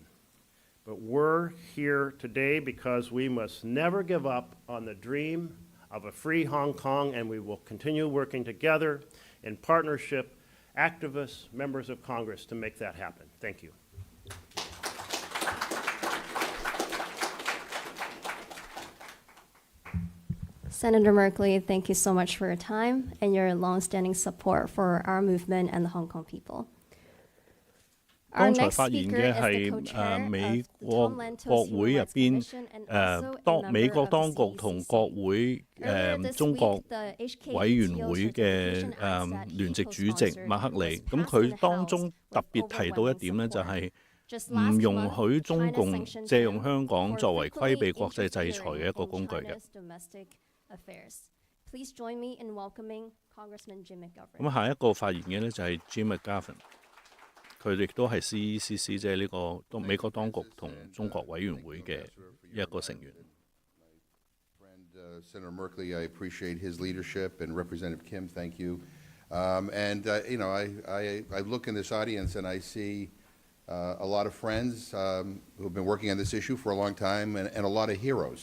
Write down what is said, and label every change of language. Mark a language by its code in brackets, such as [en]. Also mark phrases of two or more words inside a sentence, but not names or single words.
[en] But we're here today because we must never give up on the dream of a free Hong Kong, and we will continue working together in partnership, activists, members of Congress, to make that happen. Thank you. Senator Merkley, thank you so much for your time and your long-standing support for our movement and the Hong Kong people. [yue] 剛才發言嘅係美國國會入邊美國當局同國會中國委員會嘅聯席主席麥克利，咁佢當中特別提到一點呢，就係唔容許中共借用香港作為規避國際制裁嘅一個工具嘅。咁下一個發言嘅呢，就係 Jim McGovern。佢亦都係 CECC， 即係呢個美國當局同中國委員會嘅一個成員。 [en] Senator Merkley, I appreciate his leadership, and Representative Kim, thank you. I look in this audience and I see a lot of friends who have been working on this issue for a long time, and a lot of heroes.